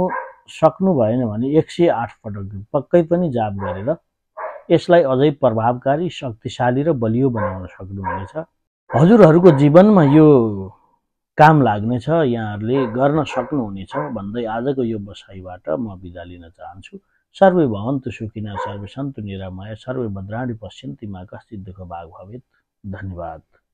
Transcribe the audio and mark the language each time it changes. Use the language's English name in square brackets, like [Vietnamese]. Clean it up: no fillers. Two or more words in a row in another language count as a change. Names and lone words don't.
[Nepali] सक्नु भएन भने 108 पटक पक्कै पनि जाप गरेर यसलाई अझै प्रभावकारी, शक्तिशाली र बलियो बनाउन सक्नुहुनेछ। हजुरहरूको जीवनमा यो काम लाग्नेछ, यहाँहरूले गर्न सक्नुहुनेछ भन्दै आजको यो बसाइबाट म बिदा लिन चाहन्छु। [Sanskrit] सर्वे भवन्तु सुखिनः, सर्वे सन्तु निरामया, सर्वे भद्राणि पश्यन्ति मा कश्चित् दुःख भाग् भवेत्। [Nepali] धन्यवाद।